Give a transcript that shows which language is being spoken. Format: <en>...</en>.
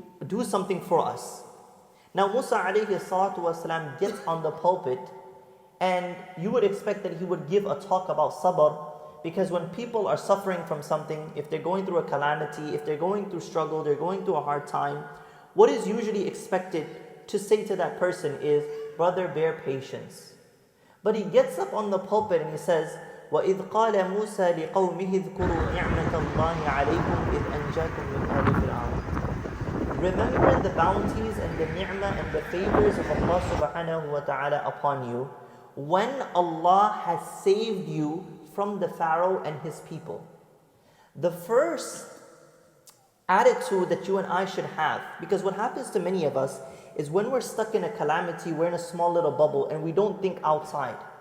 <en>Do something for us. Now Musa alayhi salatu wasalam gets on the pulpit, and you would expect that he would give a talk about sabr, because when people are suffering from something, if they're going through a calamity, if they're going through struggle, they're going through a hard time, what is usually expected to say to that person is, brother, bear patience. But he gets up on the pulpit and he says,</en> <ar>وَإِذْ قَالَ مُوسَى لِقَوْمِهِ اذْكُرُوا نِعْمَةَ اللَّهِ عَلَيْكُمْ إِذْ أَنْجَاكُمْ مِنْ آلِ فِرْعَوْنَ.</ar> <en>remember the bounties and the ni'mah and the favors of Allah subhanahu wa ta'ala upon you when Allah has saved you from the Pharaoh and his people. The first attitude that you and I should have, because what happens to many of us is when we're stuck in a calamity, we're in a small little bubble and we don't think outside.</en>